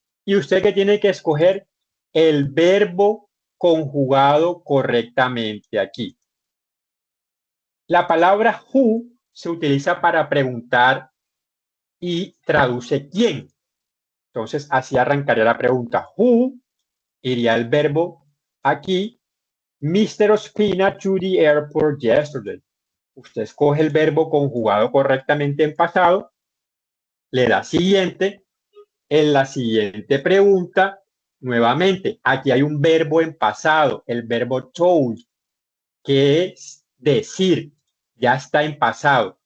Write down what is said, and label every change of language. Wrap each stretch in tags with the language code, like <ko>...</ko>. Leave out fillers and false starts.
<es>Y usted que tiene que escoger el verbo conjugado correctamente aquí. La palabra who se utiliza para preguntar y traduce quién. Entonces, así arrancaría la pregunta. Who iría el verbo aquí. Mr.</es> <en>Ospina to the airport yesterday.</en> <es>Usted escoge el verbo conjugado correctamente en pasado, le da siguiente. En la siguiente pregunta, nuevamente, aquí hay un verbo en pasado, el verbo told, que es decir, ya está en pasado.</es>